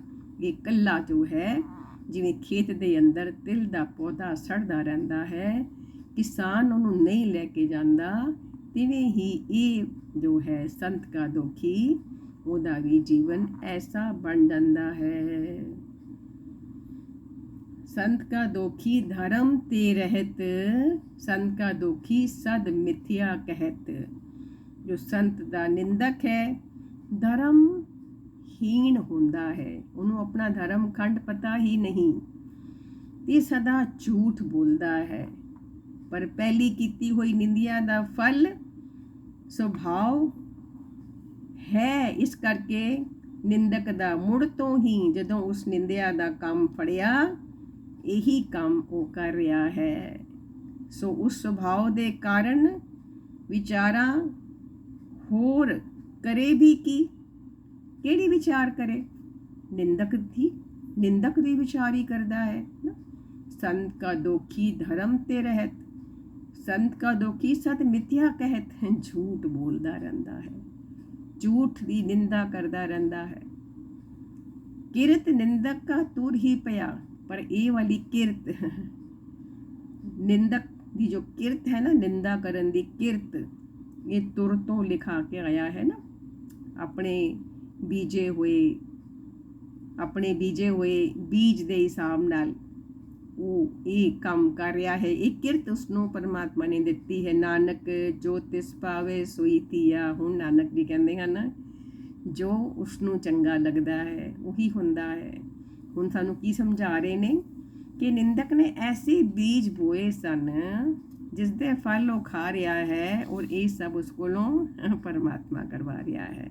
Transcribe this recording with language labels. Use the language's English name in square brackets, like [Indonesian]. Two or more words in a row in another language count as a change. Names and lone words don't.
[Punjabi] ਇਹ ਇਕੱਲਾ ਜੋ ਹੈ, ਜਿਵੇਂ ਖੇਤ ਦੇ ਅੰਦਰ ਤਿਲ ਦਾ ਪੌਦਾ ਸੜਦਾ ਰਹਿੰਦਾ ਹੈ, ਕਿਸਾਨ ਉਹਨੂੰ ਨਹੀਂ ਲੈ ਕੇ ਜਾਂਦਾ, ਤਿਵੇਂ ਹੀ ਇਹ ਜੋ ਹੈ ਸੰਤ ਕਾ ਦੋਖੀ, ਉਹਦਾ ਵੀ ਜੀਵਨ ਐਸਾ ਬਣ ਜਾਂਦਾ ਹੈ। ਸੰਤ ਕਾ ਦੋਖੀ ਧਰਮ ਤੇ ਰਹਤ, ਸੰਤ ਕਾ ਦੋਖੀ ਸਦ ਮਿਥਿਆ ਕਹਤ। ਜੋ ਸੰਤ ਦਾ ਨਿੰਦਕ ਹੈ, ਧਰਮ ਹੀਣ ਹੁੰਦਾ ਹੈ, ਉਹਨੂੰ ਆਪਣਾ ਧਰਮ ਖੰਡ ਪਤਾ ਹੀ ਨਹੀਂ, ਤੇ ਸਦਾ ਝੂਠ ਬੋਲਦਾ ਹੈ। ਪਰ ਪਹਿਲੀ ਕੀਤੀ ਹੋਈ ਨਿੰਦਿਆ ਦਾ ਫਲ ਸੁਭਾਵ ਹੈ, ਇਸ ਕਰਕੇ ਨਿੰਦਕ ਦਾ ਮੁੜ ਤੋਂ ਹੀ ਜਦੋਂ ਉਸ ਨਿੰਦਿਆ ਦਾ ਕੰਮ ਫੜਿਆ, ਇਹੀ ਕੰਮ ਉਹ ਕਰ ਰਿਹਾ ਹੈ। ਸੋ ਉਸ ਸੁਭਾਅ ਦੇ ਕਾਰਨ ਵਿਚਾਰਾਂ ਹੋਰ ਕਰੇ ਵੀ ਕੀ, ਕਿਹੜੀ ਵਿਚਾਰ ਕਰੇ? ਨਿੰਦਕ ਦੀ ਵਿਚਾਰ ਹੀ ਕਰਦਾ ਹੈ ਨਾ। ਸੰਤ ਕਾ ਦੋਖੀ ਧਰਮ ਤੇ ਰਹਤ, ਸੰਤ ਕਾ ਦੋਖੀ ਸਤ ਮਿਥਿਆ ਕਹਤ। [Hindi] झूठ बोलता रहता है, झूठ की निंदा करता रहता है। किरत निंदक का तुर ही पया, पर ये वाली किरत निंदक की जो किरत है ना, [Punjabi] ਨਿੰਦਾ ਕਰਨ ਦੀ ਕਿਰਤ, [Hindi] ये तुर तो लिखा के आया है ना। [Punjabi] ਅਪਨੇ ਬੀਜੇ ਹੁਏ ਬੀਜ ਦੇ ਹਿਸਾਬ ਨਾਲ ਉਹ ਇਹ ਕੰਮ ਕਰ ਰਿਹਾ ਹੈ। ਇਹ ਕਿਰਤ ਉਸਨੂੰ ਪਰਮਾਤਮਾ ਨੇ ਦਿੱਤੀ ਹੈ। ਨਾਨਕ ਜੋ ਤਿਸ ਪਾਵੇ ਸੋਈ ਧੀਆ। ਹੁਣ ਨਾਨਕ ਜੀ ਕਹਿੰਦੇ ਹਨ, ਜੋ ਉਸਨੂੰ ਚੰਗਾ ਲੱਗਦਾ ਹੈ ਉਹੀ ਹੁੰਦਾ ਹੈ। ਹੁਣ ਸਾਨੂੰ ਕੀ ਸਮਝਾ ਰਹੇ ਨੇ ਕਿ ਨਿੰਦਕ ਨੇ ਐਸੇ ਬੀਜ ਬੋਏ ਸਨ ਜਿਸ ਦੇ ਫਲ ਉਹ ਖਾ ਰਿਹਾ ਹੈ, ਔਰ ਇਹ ਸਭ ਉਸ ਕੋਲੋਂ ਪਰਮਾਤਮਾ ਕਰਵਾ ਰਿਹਾ ਹੈ।